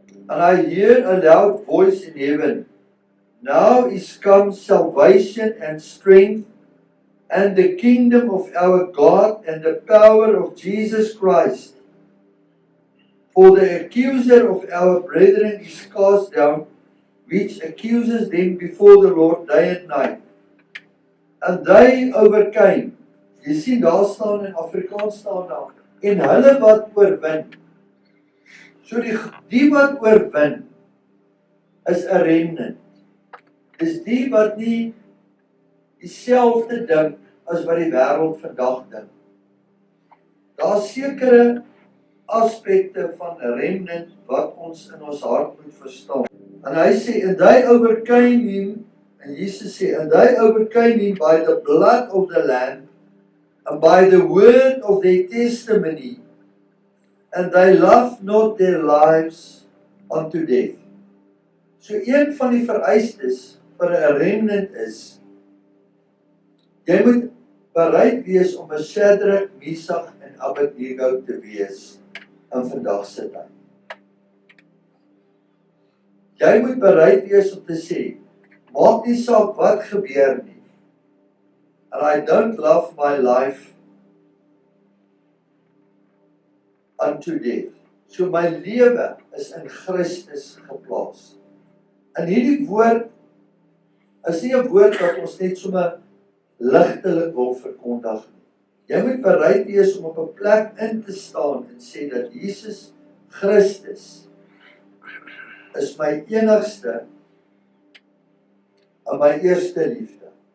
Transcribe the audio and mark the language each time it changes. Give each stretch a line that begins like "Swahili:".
English: And I hear a loud voice in heaven, now is come salvation and strength, and the kingdom of our God and the power of Jesus Christ. For the accuser of our brethren is cast down, which accuses them before the Lord day and night. And they overcame.
Afrikaans: Jy sien daar staan in Afrikaans staan daar. En hulle wat oorwin. So die wat oorwin is 'n remnant. Dis die wat nie dieselfde dink as wat die wêreld vandag dink. Daar's sekere aspekte van 'n remnant wat ons in ons hart moet verstaan. En hy sê,
English: and they overcame him,
Afrikaans: en Jesus sê,
English: and they overcame him by the blood of the Lamb, and by the word of their testimony, and they loved not their lives unto death.
Afrikaans: So een van die vereistes vir 'n remnant is, jy moet bereid wees om 'n Shadrach, Mesach en Abednego te wees in vandag se tyd. Jy moet bereid wees om te sê, maak nie saak wat gebeur nie.
English: And I don't love my life unto death.
Afrikaans: So my lewe is in Christus geplaas. En hierdie woord is nie 'n woord wat ons net sommer ligtelik wil verkondig nie. Jy moet bereid wees om op 'n plek in te staan en sê dat Jesus Christus is my enigste en my eerste liefde.